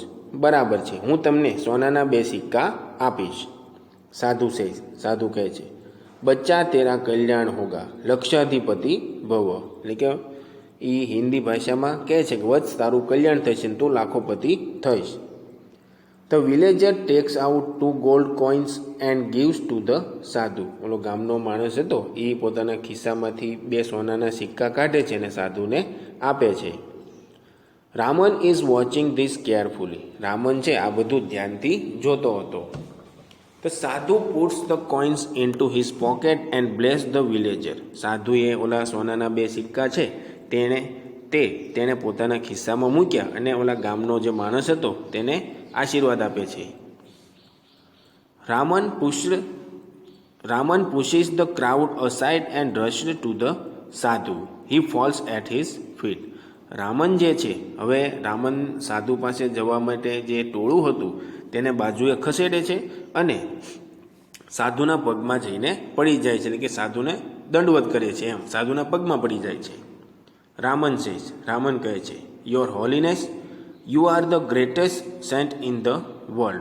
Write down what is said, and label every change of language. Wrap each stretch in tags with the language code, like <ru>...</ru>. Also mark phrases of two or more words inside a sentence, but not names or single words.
<gu>બરાબર છે, હું તમને સોનાના 2 સિક્કા આપીશ.</gu> <en>Sadhu says.</en> <gu>સાધુ કહે છે,</gu> <hi>बच्चा तेरा कल्याण होगा,</hi> <sa>लक्षाधिपति भव.</sa> <gu>એટલે કે એ હિન્દી ભાષામાં કહે છે કે વત્સ તારું કલ્યાણ થશે ને તું લાખોપતિ થઈશ.</gu> <en>The villager takes out 2 gold coins and gives to the sadhu.</en> <gu>ઓલો ગામનો માણસ હતો એ પોતાના ખિસ્સામાંથી 2 સોનાના સિક્કા કાઢે છે અને સાધુને આપે છે.</gu> <en>Raman is watching this carefully.</en> <gu>રામન છે આ બધું ધ્યાનથી જોતો હતો.</gu> <en>The sadhu puts the coins in to his pocket and bless the villager.</en> <gu>સાધુએ ઓલા સોનાના 2 સિક્કા છે તેણે પોતાના ખિસ્સામાં મૂક્યા અને ઓલા ગામનો જે માણસ હતો તેને આશીર્વાદ આપે છે.</gu> <en>રામન pushes the crowd aside and rushed to the સાધુ. He falls at his feet.</en> <gu>રામન જે છે હવે રામન સાધુ પાસે જવા માટે જે ટોળું હતું તેને બાજુએ ખસેડે છે અને સાધુના પગમાં જઈને પડી જાય છે, એટલે કે સાધુને દંડવત કરે છે, એમ સાધુના પગમાં પડી જાય છે. રામન કહે છે,</gu> <en>Your Holiness, you are the greatest saint in the world.</en>